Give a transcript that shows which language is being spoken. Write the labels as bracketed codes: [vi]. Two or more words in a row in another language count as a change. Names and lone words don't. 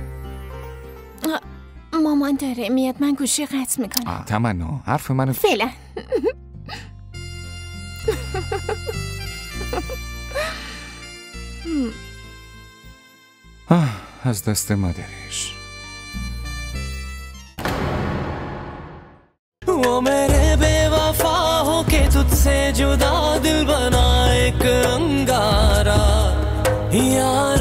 [fa] مامان داره میاد، من گوشی قطع میکنم. تمنا حرف منو فعلا. از دست مادرش. [hi] वो मेरे बेवफा हो के तुझसे जुदा दिल बना एक अंगारा